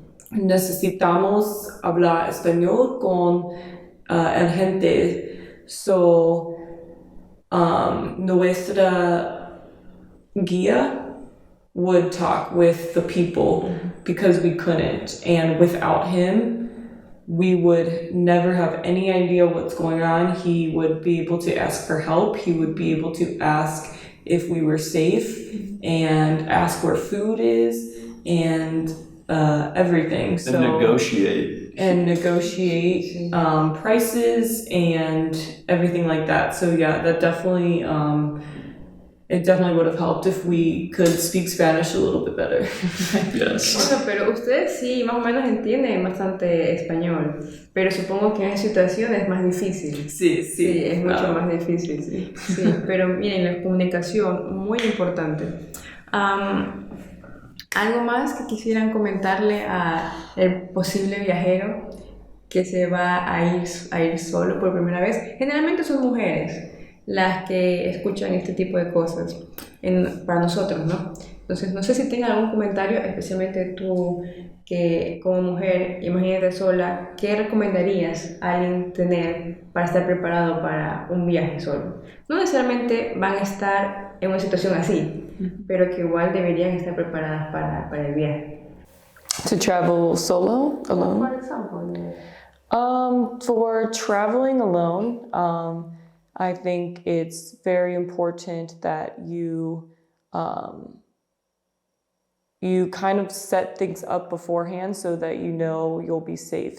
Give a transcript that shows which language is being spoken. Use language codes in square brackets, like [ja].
[es] Necesitamos hablar español con el gente. [en] So [es] nuestra guía [en] would talk with the people because we couldn't, and without him we would never have any idea what's going on. He would be able to ask for help, he would be able to ask if we were safe and ask where food is and everything. And negotiate prices and everything like that. So yeah, that definitely it definitely would have helped if we could speak Spanish a little bit better. Yes. [es] Bueno, pero ustedes sí más o menos entienden bastante español, pero supongo que en situaciones es más difícil. Sí, es mucho más difícil. Sí, pero miren, la comunicación, muy importante. ¿Algo más que quisieran comentarle al posible viajero que se va a ir solo por primera vez? Generalmente son mujeres las que escuchan este tipo de cosas para nosotros, ¿no? Entonces, no sé si tengan algún comentario, especialmente tú que como mujer, imagínate sola, ¿qué recomendarías a alguien tener para estar preparado para un viaje solo? No necesariamente van a estar en una situación así, pero que igual deberían estar preparadas para el viaje. [en] To travel solo, alone? For example, for traveling alone, I think it's very important that you kind of set things up beforehand so that you know you'll be safe.